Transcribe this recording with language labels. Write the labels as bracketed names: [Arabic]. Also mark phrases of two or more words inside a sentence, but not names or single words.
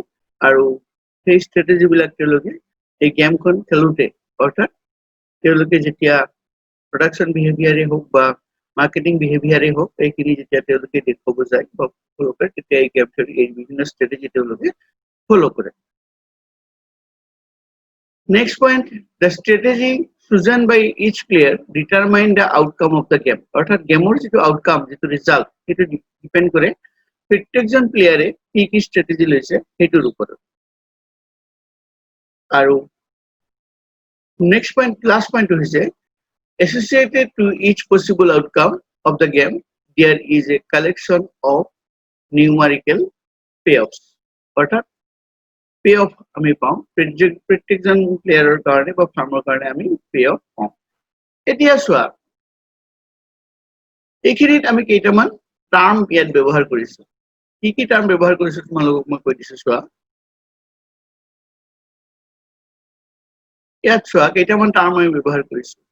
[Assamese] আৰু সেই ষ্ট্ৰেটেজি বিলাক তেওঁলোকে এই গেমখন খেলোতে, অৰ্থাৎ তেওঁলোকে যেতিয়া [English] production behaviour [Assamese] হওক বা [English] marketing behaviour [Assamese] হওক, এইখিনি যেতিয়া তেওঁলোকে দেখুৱাব যায় বা ফ'ল' কৰে, তেতিয়া এই [English] game theory [Assamese] এই বিভিন্ন ষ্ট্ৰেটেজি তেওঁলোকে ফ'ল' কৰে। [English] Next point, the strategy chosen by each player determine the outcome of the game. [Assamese] অৰ্থাৎ গেমৰ যিটো আউটকাম, যিটো ৰিজাল্ট, সেইটো ডিপেণ্ড কৰে প্ৰত্যেকজন প্লেয়াৰে কি ষ্ট্ৰেটেজি লৈছে সেইটোৰ ওপৰত। [English] আৰু next point, last point হৈছে associated to each possible outcome of the game there is a collection of numerical payoffs. [Assamese] অৰ্থাৎ পে অফ আমি পাওঁ প্ৰত্যেকজন প্লেয়াৰৰ কাৰণে বা ফাৰ্মৰ কাৰণে আমি পে অফ পাওঁ। এতিয়া চোৱা, এইখিনিত আমি কেইটামান টাৰ্ম ইয়াত ব্যৱহাৰ কৰিছো। কি টাৰ্ম ব্যৱহাৰ কৰিছো তোমালোকক মই কৈ দিছো। চোৱা, ইয়াত চোৱা কেইটামান টাৰ্ম আমি ব্যৱহাৰ কৰিছো।